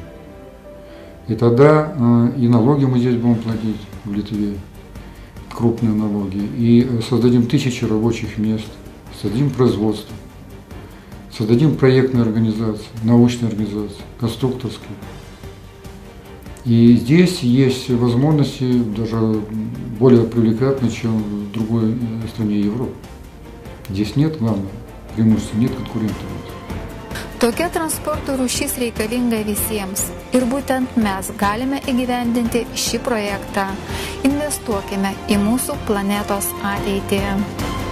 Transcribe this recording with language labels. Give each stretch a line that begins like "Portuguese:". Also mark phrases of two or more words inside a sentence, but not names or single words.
Russian: И тогда и налоги мы здесь будем платить в Литве, крупные налоги, и создадим тысячи рабочих мест, создадим производство, создадим проектные организации, научные организации, конструкторские. И здесь есть возможности даже более привлекательные, чем в другой стране Европы. Здесь нет, главное, преимущества, нет конкурентов.
Lithuanian: Tokia transporto rūšis reikalinga visiems ir būtent mes galime įgyvendinti šį projektą. Investuokime į mūsų planetos ateitį.